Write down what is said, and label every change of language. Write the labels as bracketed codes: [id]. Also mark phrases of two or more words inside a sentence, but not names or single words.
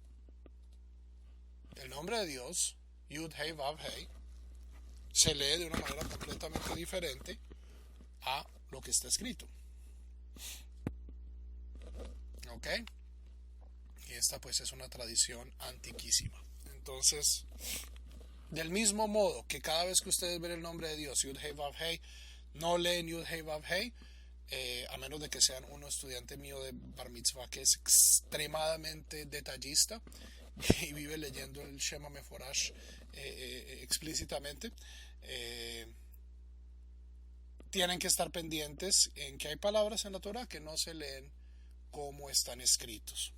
[es] El nombre de Dios, [he] יוד הא ואו הא, [es] se lee de una manera completamente diferente a lo que está escrito. ¿Ok? Y esta pues es una tradición antiquísima. Entonces, del mismo modo que cada vez que ustedes ven el nombre de Dios, [he] יוד הא ואו הא, [es] no leen [he] יוד הא ואו הא, [es] a menos de que sean un estudiante mío de Bar Mitzvah que es extremadamente detallista y vive leyendo el [he] שם המפורש [es] explícitamente, tienen que estar pendientes en que hay palabras en la Torah que no se leen como están escritos.